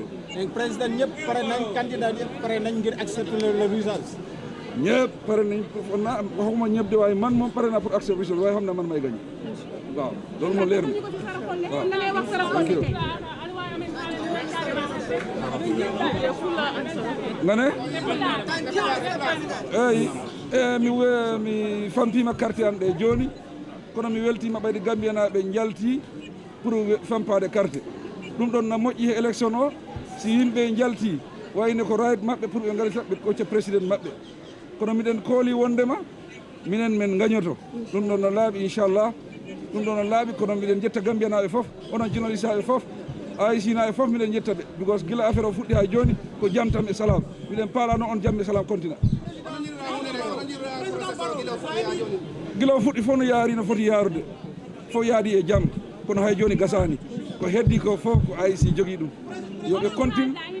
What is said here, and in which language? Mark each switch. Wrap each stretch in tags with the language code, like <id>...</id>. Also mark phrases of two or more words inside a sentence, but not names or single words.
<wo>léegi président ñëpp pare nañ candidat yëpp pare nañ ngir</wo> <fr>accepter le résultat.</fr> <wo>ñëpp pare nañ foog naa waxuma ñëpp de waaye man moom pare naa</wo> <fr>pour accepter résultat</fr> <wo>waaye xam naa man may gagné waaw loolu moo leer na waaw.</wo> <ff>nga ne mi fampima carte an ɗe joni kono mi weltima ɓayde gambiyanaɓe jalti pour fampade carte ɗum ɗon na moƴƴi he élection o si yimɓe jalti wayno ko right maɓɓe pour ɓe garita ɓe kocca président maɓɓe kono miɗen kooli wondema minen men gañoto ɗum ɗon no laaɓi inchallah ɗum ɗon no laaɓi kono miɗen jetta gambiyanaɓe fof onon journaliste aɓe fof AICnaɓe fof miɗen jetta ɓe because gila affaire o fuɗɗi ha joni ko jam tan e salam miɗen paalano on jam e salam continue gila o fuɗɗi fof no yaari no foti yaarude fof yaadi e jam kono hay joni gasani ko heddi ko fof ko AIC jogui ɗum yoɓe continue</ff>